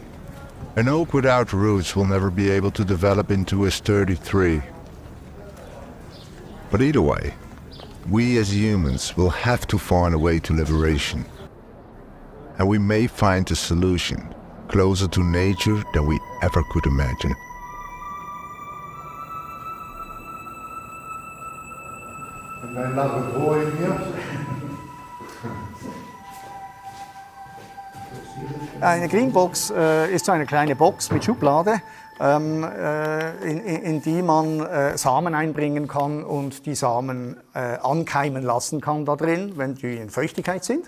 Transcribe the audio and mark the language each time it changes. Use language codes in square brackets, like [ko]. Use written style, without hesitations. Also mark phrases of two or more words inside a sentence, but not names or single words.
[en] An oak without roots will never be able to develop into a sturdy tree. But either way, we as humans will have to find a way to liberation. And we may find a solution closer to nature than we ever could imagine. [nl] En dan laat het horen hier. [de] Eine Greenbox ist so eine kleine Box mit Schublade, in die man Samen einbringen kann und die Samen ankeimen lassen kann da drin, wenn die in Feuchtigkeit sind.